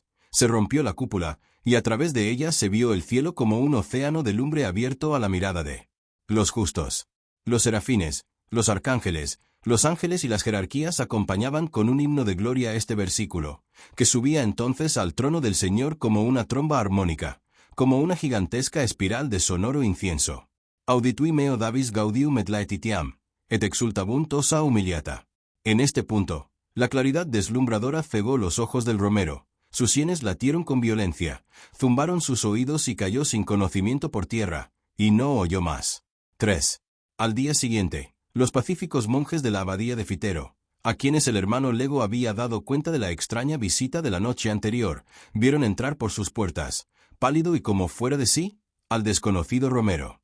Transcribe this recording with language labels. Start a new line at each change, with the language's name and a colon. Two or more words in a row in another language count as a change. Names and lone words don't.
Spanish: Se rompió la cúpula, y a través de ella se vio el cielo como un océano de lumbre abierto a la mirada de los justos. Los serafines, los arcángeles, los ángeles y las jerarquías acompañaban con un himno de gloria este versículo, que subía entonces al trono del Señor como una tromba armónica, como una gigantesca espiral de sonoro incienso.
Latin: Auditui meo Davis gaudium et laetitiam, et exultabunt ossa humiliata.
Spanish: En este punto, la claridad deslumbradora cegó los ojos del romero, sus sienes latieron con violencia, zumbaron sus oídos y cayó sin conocimiento por tierra, y no oyó más. 3. Al día siguiente, los pacíficos monjes de la abadía de Fitero, a quienes el hermano Lego había dado cuenta de la extraña visita de la noche anterior, vieron entrar por sus puertas, pálido y como fuera de sí, al desconocido romero.